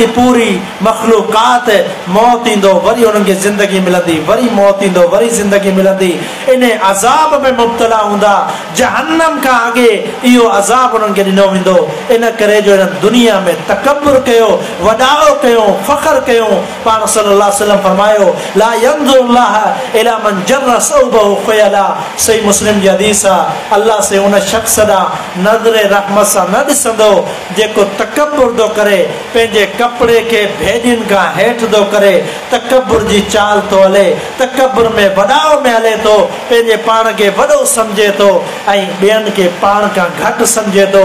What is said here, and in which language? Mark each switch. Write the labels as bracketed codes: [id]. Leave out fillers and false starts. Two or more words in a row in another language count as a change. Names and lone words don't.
[sd] पूरी मख़लूक़ात मौत ईंदो, वरी उन्हनि खे ज़िंदगी मिलंदी, वरी मौत ईंदो, वरी ज़िंदगी मिलंदी। इन अज़ाब में मुब्तला हूंदा। जहन्नम खां अॻे इहो अज़ाब उन्हनि खे ॾिनो वेंदो। इन करे जो हिन दुनिया में तकबुर कयो, वॾाओ कयो, फ़ख़्र कयो। पाण [ar] صلى الله عليه وسلم [sd] फरमायो [ar] لا ينظر الله إلى من جر ثوبه خيلاء. [sd] सही मुस्लिम जी हदीस आहे, अल्लाह से उन शख़्स ॾांहुं नज़र रहमत सां न ॾिसंदो जेको तकबुर थो करे, पंहिंजे कपिड़े खे भेॾियुनि खां हेठि थो करे, तकबुर जी चाल थो हले, तकबुर में वॾाओ में हले थो, पंहिंजे पाण खे वॾो सम्झे थो ऐं ॿियनि खे पाण खां घटि सम्झे थो।